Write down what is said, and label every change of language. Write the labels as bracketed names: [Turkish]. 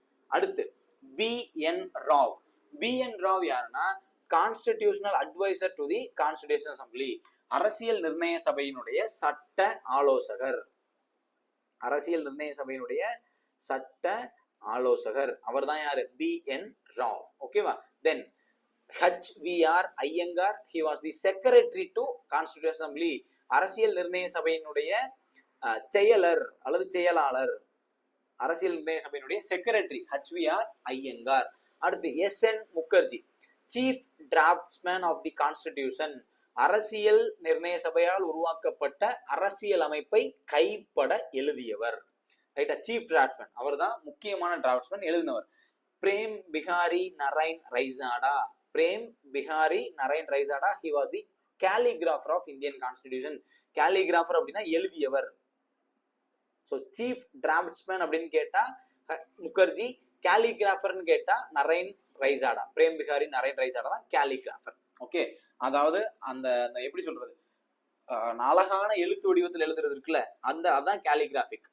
[English] அடுத்து BN Rao. BN Rao யாருன்னா, constitutional adviser to the constitution assembly. [Tamil] அரசியல் நிர்ணய சபையினுடைய சட்ட ஆலோசகர். அரசியல் நிர்ணய சபையினுடைய சட்ட ஆலோசகர் அவர் தான் யாரு? BN ராவ். ஓகேவா? [English] Then HVR Iyengar, he was the secretary to constitution assembly. [Tamil] அரசியல் நிர்ணய சபையினுடைய செயலர் அல்லது செயலாளர், அரசியல் நிர்ணய சபையினுடைய செக்ரட்டரி HVR ஐயங்கார். [English] அடுத்து SN Mukherjee, chief draftsman of the constitution. [Tamil] அரசியல் நிர்ணய சபையால் உருவாக்கப்பட்ட அரசியல் அமைப்பை கைப்பட எழுதியவர். ரைட்டா? சீஃப் டிராஃப்ட்ஸ்மேன், அவர் தான் முக்கியமான டிராஃப்ட்ஸ்மேன், எழுதினவர். Frame Bihari Narain ரைசாடா. [English] Prem Behari Narain Raizada, he was the calligrapher of Indian Constitution. [Tamil] calligrapher அப்படின்னா எழுதியவர். ஸோ சீஃப் டிராஃப்ட்ஸ்மேன் அப்படின்னு கேட்டா முகர்ஜி, கேலிகிராஃபர்னு கேட்டா நரேன் ரைசாடா, பிரேம் பிகாரி நரேன் ரைசாடா தான் கேலிகிராஃபர். ஓகே, அதாவது அந்த எப்படி சொல்றது, அழகான எழுத்து வடிவத்தில் எழுதுறது இருக்குல்ல, அதான் கேலிகிராபிக்.